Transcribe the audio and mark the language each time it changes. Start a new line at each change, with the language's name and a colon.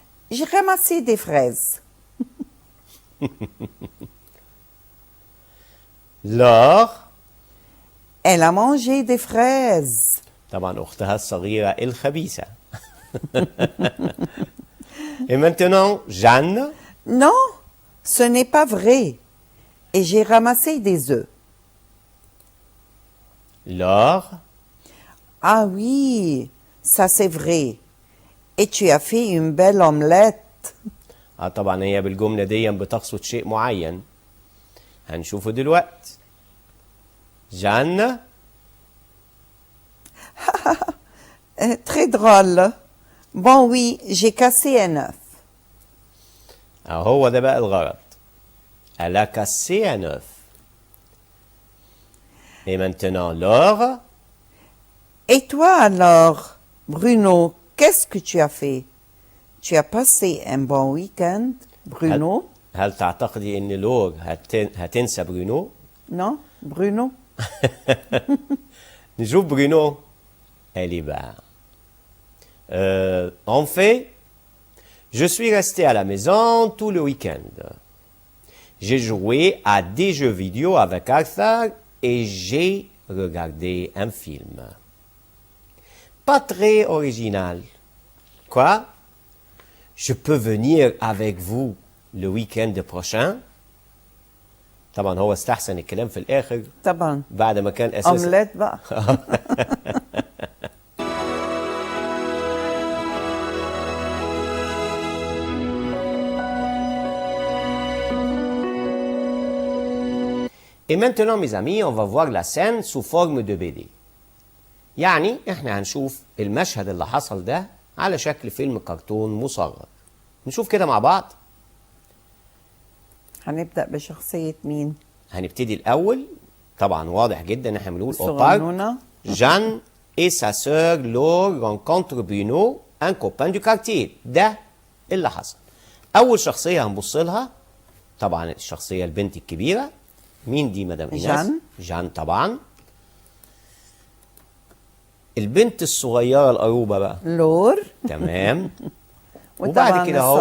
French: J'ai ramassé des fraises. Laure. Elle a mangé des fraises.
Arabic: طبعا اختها الصغيرة الخبيثة.
French: Et maintenant, Jeanne. Non, ce n'est pas vrai. Et j'ai ramassé des œufs. Laure. Ah oui, ça c'est vrai. Et tu as fait une belle omelette.
Arabic: طبعا هي بالجملة دي بتقصد شيء معين. هنشوفه دلوقتي. جان.
French: Très drôle. Bon oui, j'ai cassé un œuf.
Arabic: هو ده بقى الغرض.
French: Elle a cassé un œuf. Et maintenant, Laure. Et toi alors, Bruno, qu'est-ce que tu as fait? Tu as passé un bon week-end, Bruno?
Arabic: هل تعتقدي ان لور هتنسى برونو؟
French: Non, Bruno?
Arabic: نشوف برونو.
French: Elle est bas. En fait, je suis resté à la maison tout le week-end. J'ai joué à des jeux vidéo avec Arthur et j'ai regardé un film. Pas très original. Quoi? Je peux venir avec vous le week-end prochain?
Arabic: طبعا هو استحسن الكلام في الآخر طبعا. بعد ما كان أساسا Omelette بقى.
French: Et maintenant, mes amis, on va voir la scène sous forme de BD.
Arabic: يعني احنا هنشوف المشهد اللي حصل ده على شكل فيلم كرتون مصغر. نشوف كده مع بعض. هنبدأ بشخصية مين؟ هنبتدي الأول. طبعا واضح جدا ان احنا بنقول الصغنونة.
French: Jeanne et sa sœur Laure rencontrent Bruno, un copain du quartier.
Arabic: ده اللي حصل. أول شخصية هنبص لها طبعا الشخصية البنت الكبيرة. مين دي مدام إيناس؟ جان. جان طبعا. البنت الصغيرة القروبة بقى. لور. تمام. وطبعا وبعد كده هو